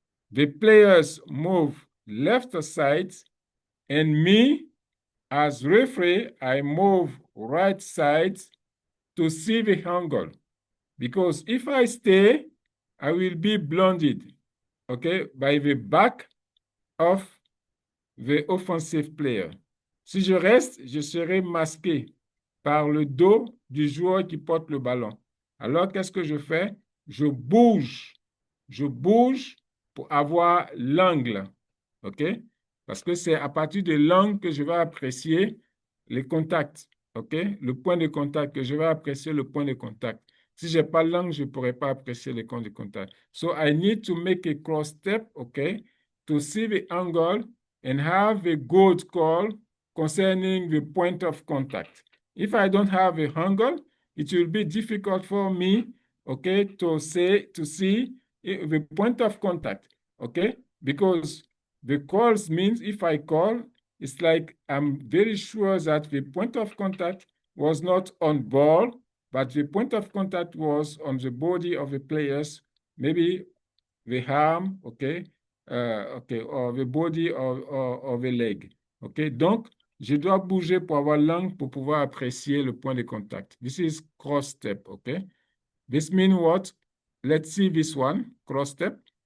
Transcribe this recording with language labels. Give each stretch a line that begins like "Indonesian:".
English: The players move left side, and me, as referee, I move right side to see the angle. Because if I stay, I will be blinded, okay, by the back of the offensive player.
French: Si je reste, je serai masqué par le dos du joueur qui porte le ballon. Alors, qu'est-ce que je fais? Je bouge pour avoir l'angle, OK? Parce que c'est à partir de l'angle que je vais apprécier les contacts, OK? Le point de contact, que je vais apprécier le point de contact. Si je n'ai pas l'angle, je ne pourrai pas apprécier les points de contact.
English: So I need to make a cross step, OK? To see the angle and have a good call concerning the point of contact. If I don't have a angle, it will be difficult for me, okay, to see the point of contact, okay? Because the calls means if I call, it's like I'm very sure that the point of contact was not on ball, but the point of contact was on the body of the players, maybe the arm, okay, okay, or the body or the leg, okay.
French: Donc, je dois bouger pour avoir l'angle pour pouvoir apprécier le point de contact.
English: This is cross step, okay. This means what? Let's see this one, cross step.